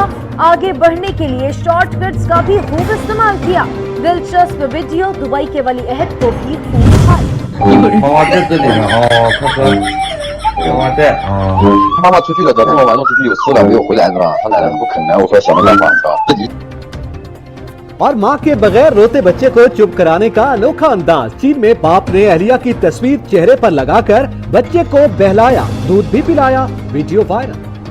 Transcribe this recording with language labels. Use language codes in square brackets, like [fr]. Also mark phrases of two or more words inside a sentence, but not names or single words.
[hi] आगे बढ़ने के लिए शॉर्टकट्स का भी खूब इस्तेमाल किया। दिलचस्प वीडियो दुबई के वली अहद को भी खूब भाई। [zh] 妈妈出去了，早上我晚上出去有事了，没有回来是吧？她奶奶不肯来，我说想个办法是吧？自己。 [hi] और मां के बगैर रोते बच्चे को चुप कराने का अनोखा अंदाज। चीन में बाप ने अहलिया की तस्वीर चेहरे पर लगाकर बच्चे को बहलाया, दूध भी पिलाया, वीडियो वायरल।